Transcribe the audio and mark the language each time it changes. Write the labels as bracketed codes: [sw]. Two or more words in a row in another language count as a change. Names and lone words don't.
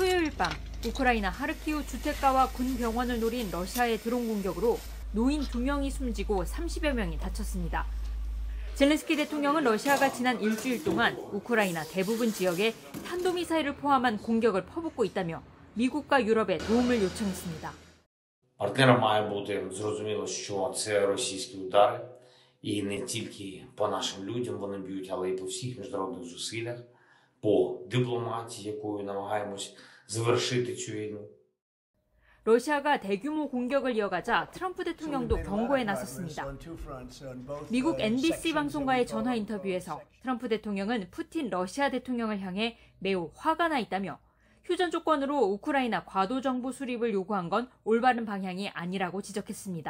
[ko] 18일 밤 우크라이나 하르키우 주택가와 군 병원을 노린 러시아의 드론 공격으로 노인 2명이 숨지고 30여 명이 다쳤습니다. 젤렌스키 대통령은 러시아가 지난 일주일 동안 우크라이나 대부분 지역에 탄도미사일을 포함한 공격을 퍼붓고 있다며 미국과 유럽에 도움을 요청했습니다. [uk] Партнерам має бути зрозуміло, що це російські удари, і не тільки по нашим людям вони б'ють, але й по всіх міжнародних зусиллях, по дипломатії, якою намагаємось завершити цю війну. [ko] 러시아가 대규모 공격을 이어가자 트럼프 대통령도 경고에 나섰습니다. 미국 NBC 방송과의 전화 인터뷰에서 트럼프 대통령은 푸틴 러시아 대통령을 향해 매우 화가 나 있다며 휴전 조건으로 우크라이나 과도 정부 수립을 요구한 건 올바른 방향이 아니라고 지적했습니다.